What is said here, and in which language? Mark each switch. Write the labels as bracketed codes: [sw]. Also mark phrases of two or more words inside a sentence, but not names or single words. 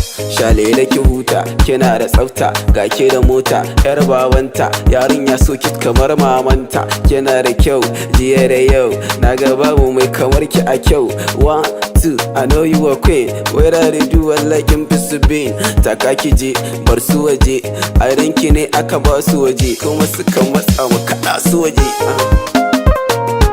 [ha] Shalele ki huta, kina da tsafta, ga ke da mota, yar babanta, yarinya [en] so cute [ha] kamar mamanta. Kina da kyau, jiya da yau, na ga babu mai kamar ki a kyau. [en] One, two, I know you a queen, whether they do what like in Pisu Bean. [ha] Taka ki je, bar su waje, a ranki ne aka ba su waje, kuma suka matsa mu kaɗa su waje. Ah.